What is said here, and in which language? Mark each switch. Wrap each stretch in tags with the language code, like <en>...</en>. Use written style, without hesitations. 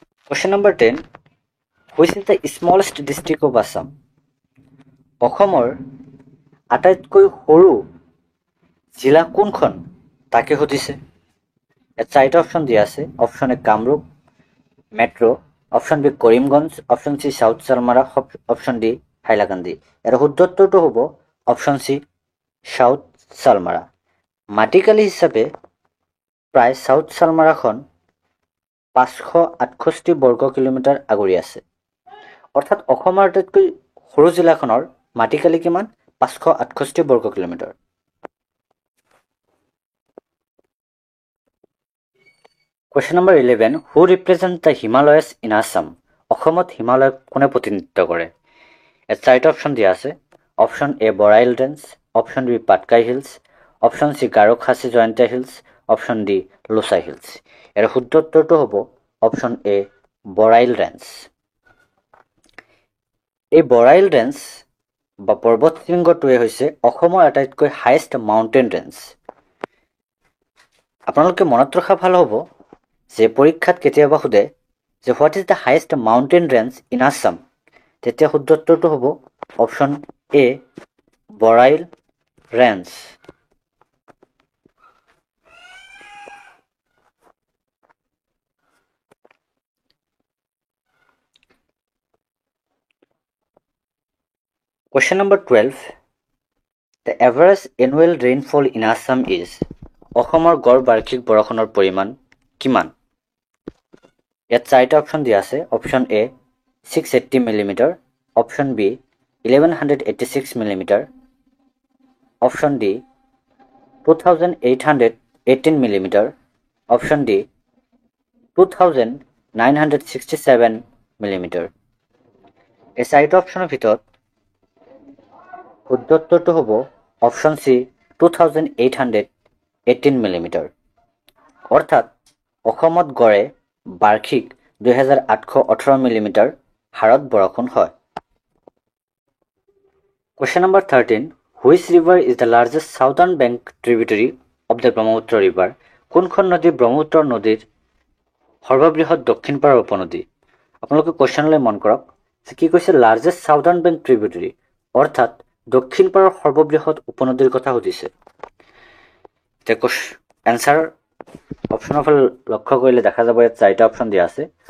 <en>Question number 10, which is the smallest district of Assam?</en> <as>অসমৰ আটাইতকৈ সৰু জিলা কোনখন তাকে সুধিছে। ইয়াত 4টা অপশ্যন দিয়া আছে। Option A Kamrup metro, option B Karimganj, option C south Salmara, option D Hailakandi. ইয়াৰ শুদ্ধ উত্তৰটো হ'ব অপশ্যন চি সাউথ চালমাৰা। মাটিকালি হিচাপে প্ৰায় সাউথ চালমাৰাখন 568 বৰ্গ কিলোমিটাৰ আগুৰি আছে। অৰ্থাৎ অসমৰ আটাইতকৈ সৰু জিলাখনৰ মাটিকালি কিমান? 568 বৰ্গ kilometre.</as> <en>Question number 11, who represent the Himalayas in Assam?</en> <as>অসমত হিমালয়ক কোনে প্ৰতিনিধিত্ব কৰে? ইয়াত 4টা অপশ্যন দিয়া আছে। Option A Barail range, option B Patkai hills, option C Garo Khasi Jaintia hills, option D লোচাই hills. ইয়াৰ শুদ্ধ উত্তৰটো হ'ব অপশ্যন এ বৰাইল ৰেঞ্জ। এই বৰাইল ৰেঞ্জ বা পৰ্বত শৃংগটোৱে হৈছে অসমৰ আটাইতকৈ হাইষ্ট মাউণ্টেইন ৰেঞ্জ। আপোনালোকে মনত ৰখা ভাল হ'ব যে পৰীক্ষাত কেতিয়াবা সোধে যে</as> <en>what is the highest mountain range in Assam,</en> <as>তেতিয়া শুদ্ধ উত্তৰটো হ'ব option A Barail range.</as> <en>Question number 12, the average annual rainfall in Assam is?</en> <as>অসমৰ গড় বাৰ্ষিক বৰষুণৰ পৰিমাণ কিমান? ইয়াত 4টা অপশ্যন দিয়া আছে। Option A 680 millimetre, option B 1186 millimetre, option D 2818 millimetre, option D 2967 millimetre. এই চাৰিটা অপশ্যনৰ ভিতৰত শুদ্ধ উত্তৰটো হ'ব অপশ্যন চি 2818 মিলিমিটাৰ। অৰ্থাৎ অসমত গড়ে বাৰ্ষিক 2818 মিলিমিটাৰ হাৰত বৰষুণ হয়।</as> <en>Question number 13. Which river is the largest southern bank tributary of the Brahmaputra river?</en> <as>কোনখন নদী ব্ৰহ্মপুত্ৰ নদীৰ সৰ্ববৃহৎ দক্ষিণ পাৰৰ উপনদী? আপোনালোকে কোৱেশ্যনলৈ মন কৰক যে কি কৈছে</as> <en>largest southern bank tributary,</en> <as>অৰ্থাৎ দক্ষিণ পাৰৰ সৰ্ববৃহৎ উপনদীৰ কথা সুধিছে। এতিয়া এনসাৰ অপশ্যনৰ ফালে লক্ষ্য কৰিলে দেখা যাব ইয়াত চাৰিটা অপশ্যন দিয়া আছে।</as>